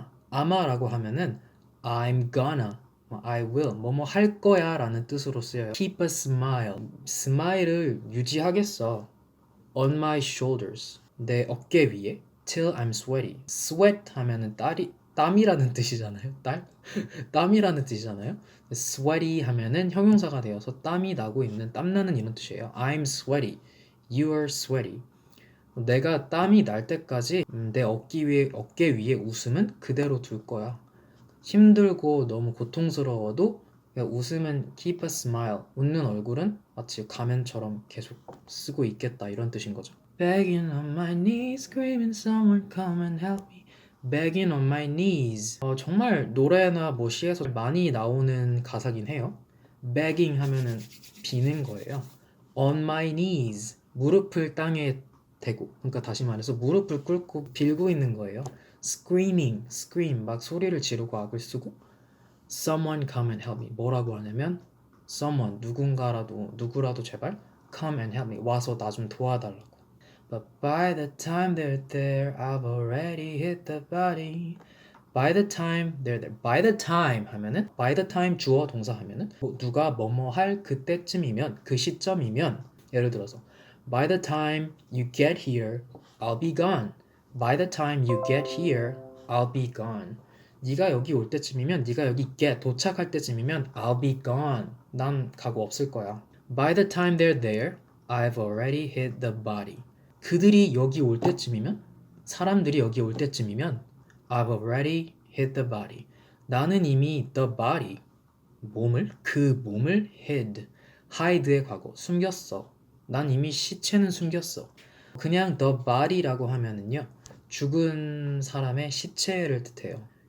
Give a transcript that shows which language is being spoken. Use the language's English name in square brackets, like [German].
[Korean] I'ma라고 하면은 [English] I'm gonna, I will, [Korean] 뭐뭐 할 거야 라는 뜻으로 쓰여요. [English] Keep a smile, [Korean] 스마일을 유지하겠어. [English] On my shoulders, [Korean] 내 어깨 위에. [English] Till I'm sweaty. [Korean] Sweat 하면은 땀이라는 뜻이잖아요. 땀이라는 뜻이잖아요. Sweaty 하면은 형용사가 되어서 땀이 나고 있는, 땀나는 이런 뜻이에요. [English] I'm sweaty, you are sweaty. [Korean] 내가 땀이 날 때까지 내 어깨 위에 웃음은 그대로 둘 거야. 힘들고 너무 고통스러워도 웃으면 [English] keep a smile, [Korean] 웃는 얼굴은 마치 가면처럼 계속 쓰고 있겠다 이런 뜻인 거죠. [English] Begging on my knees, screaming someone come and help me. Begging on my knees. [Korean] 정말 노래나 뭐 시에서 많이 나오는 가사긴 해요. Begging 하면은 비는 거예요. [English] On my knees, [Korean] 무릎을 땅에 대고, 그러니까 다시 말해서 무릎을 꿇고 빌고 있는 거예요. [English] Screaming, scream, [Korean] 막 소리를 지르고 악을 쓰고 [English] Someone come and help me, [Korean] 뭐라고 하냐면 Someone, 누구라도 제발 [English] Come and help me, [Korean] 와서 나 좀 도와달라고. [English] But by the time they're there, I've already hit the body. By the time they're there, by the time [Korean] 하면은 [English] by the time [Korean] 주어 동사 하면은 누가 뭐뭐 할 그때쯤이면, 그 시점이면, 예를 들어서 [English] By the time you get here, I'll be gone. By the time you get here, I'll be gone. [Korean] 네가 여기 올 때쯤이면, 네가 여기 도착할 때쯤이면 [English] I'll be gone. [Korean] 난 가고 없을 거야. [English] By the time they're there, I've already hit the body. [Korean] 그들이 여기 올 때쯤이면 사람들이 여기 올 때쯤이면 [English] I've already hit the body. [Korean] 나는 이미 the body 그 몸을 hide의 과거 숨겼어. 난 이미 시체는 숨겼어. 그냥 the body라고 하면은요 죽은 사람의 시체를 뜻해요.